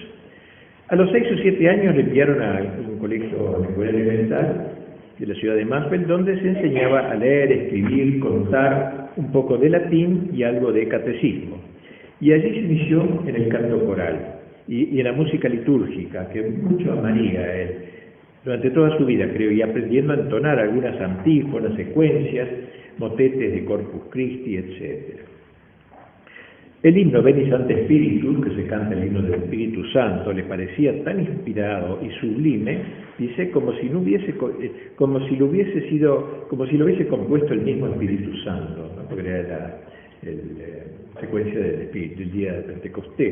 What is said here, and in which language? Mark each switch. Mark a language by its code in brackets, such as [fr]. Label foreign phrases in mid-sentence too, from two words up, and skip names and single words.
[es] A los 6 o 7 años le enviaron a un colegio elemental de la ciudad de Mansfeld, donde se enseñaba a leer, escribir, contar un poco de latín y algo de catecismo. Y allí se inició en el canto coral y en la música litúrgica, que mucho amaría él. Durante toda su vida, creo, y aprendiendo a entonar algunas antífonas, secuencias, motetes de Corpus Christi, etc. El himno Veni Sancte Spiritus, que se canta el himno del Espíritu Santo, le parecía tan inspirado y sublime, dice, como si lo hubiese compuesto el mismo Espíritu Santo, ¿no? Porque era la secuencia del día de Pentecostés.